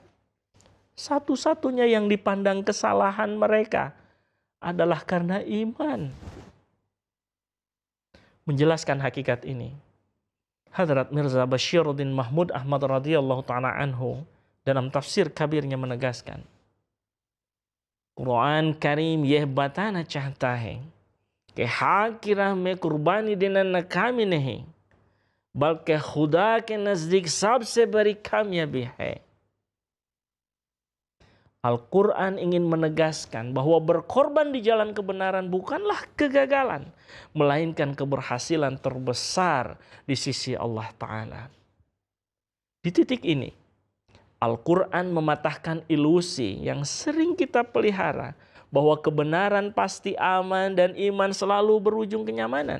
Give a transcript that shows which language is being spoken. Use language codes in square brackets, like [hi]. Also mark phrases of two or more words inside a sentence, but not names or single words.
[id] Satu-satunya yang dipandang kesalahan mereka adalah karena iman. Menjelaskan hakikat ini, Hadrat Mirza Bashiruddin Mahmud Ahmad [ar] رضي الله تعالى عنه [id] dalam tafsir kabirnya menegaskan, [ur] قرآن کریم یہ بتانا چاہتا ہے کہ حق کی راہ میں قربانی دینا ناکامی نہیں بلکہ خدا کے نزدیک سب سے بڑی کامیابی ہے. [id] Al-Quran ingin menegaskan bahwa berkorban di jalan kebenaran bukanlah kegagalan, melainkan keberhasilan terbesar di sisi Allah Ta'ala. Di titik ini, Al-Quran mematahkan ilusi yang sering kita pelihara, bahwa kebenaran pasti aman dan iman selalu berujung kenyamanan.